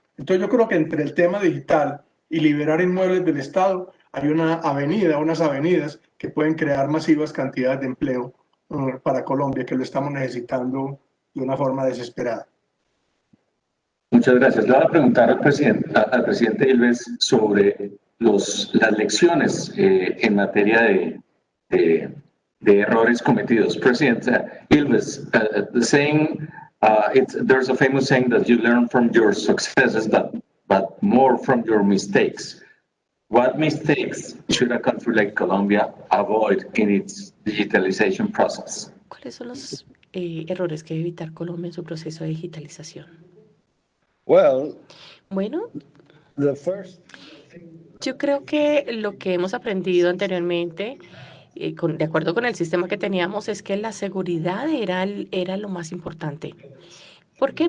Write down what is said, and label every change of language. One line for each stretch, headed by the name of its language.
Spanish: Entonces yo creo que entre el tema digital y liberar inmuebles del Estado hay unas avenidas que pueden crear masivas cantidades de empleo para Colombia, que lo estamos necesitando de una forma desesperada. Muchas gracias. Le voy a preguntar al presidente Ilves sobre las lecciones en materia de errores cometidos. President,
English: Ilves, the saying, there's a famous saying that you learn from your successes, but more from your mistakes. What mistakes should a country like Colombia avoid in its digitalization process?
Spanish: ¿Cuáles son los errores que debe evitar Colombia en su proceso de digitalización?
English: Well,
Spanish: Bueno,
English: the first
Spanish: yo creo que lo que hemos aprendido anteriormente, de acuerdo con el sistema que teníamos, es que la seguridad era lo más importante. ¿Por qué?